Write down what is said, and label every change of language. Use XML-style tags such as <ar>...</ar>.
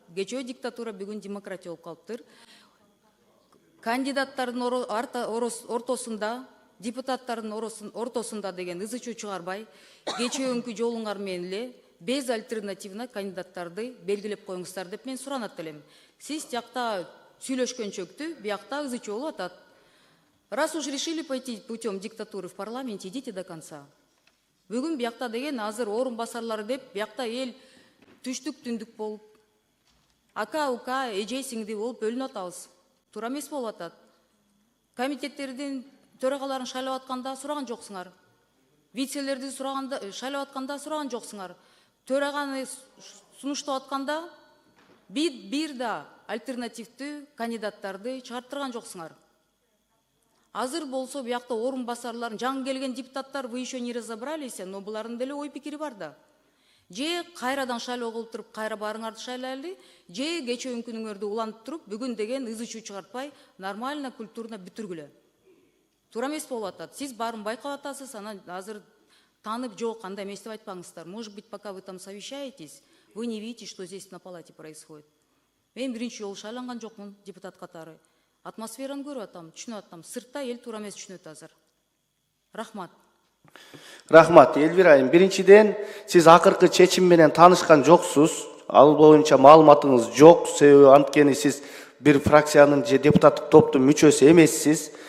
<ky>Кечөө диктатура, бүгүн демократия болуп калыптыр. Кандидаттардын ортосунда, депутаттардын ортосунда деген ызы чуу чыгарбай, кечөөnkү жолуңар менен эле безальтернативно кандидаттарды белгилеп коюңуздар деп мен суранат элем. Сиз тиякта сүйлөшкөнчөктү, биякта ызы чуу болуп атат.</ky> <ru>Раз уж решили пойти путем диктатуры в парламенте, идите до конца.</ru> <ky>Бүгүн биякта деген азыр орун басарлары деп, биякта эл түштүк түндүк болуп, ака ука, эже сиңди болуп бөлүнүп атабыз. Туура эмес болуп атат. Комитеттердин төрагаларын шайлап атканда сураган жоксуңар. Вицелерди шайлап атканда сураган жоксуңар. Төраганы сунуштап атканда бир да альтернативдүү кандидаттарды чыгарттырган жоксуңар. Азыр болсо биякта орун басарларын жаңы келген депутаттар</ky> <ru>вы еще не разобрались, но</ru> <ky>булардын деле ой пикири бар да. Же кайрадан шайлоо кылып туруп, кайра барыңарды шайлайлы, же кечөөnkүнүңөрдү улантып туруп, бүгүн деген ызы чуу чыгартпай,</ky> <ru>нормально, культурно</ru> <ky>бүтүргүлө. Туура эмес болуп атат. Сиз баарын байкап атасыз, анан азыр танып жок, андай эмес деп айтпаңыздар.</ky> <ru>Может быть, пока вы там совещаетесь, вы не видите, что здесь на палате происходит.</ru> <ky>Мен биринчи жолу шайланган жокмун депутат катары. Атмосфераны көрүп атам, түшүнүп атам. Сыртта эл туура эмес түшүнөт азыр. Рахмат. Рахмат, Элвира айым. Биринчиден, сиз акыркы чечим менен таанышкан жоксуз. Ал боюнча маалыматыңыз жок. Себеби анткени сиз бир фракциянын же депутаттык топтун мүчөсү эмессиз.</ky>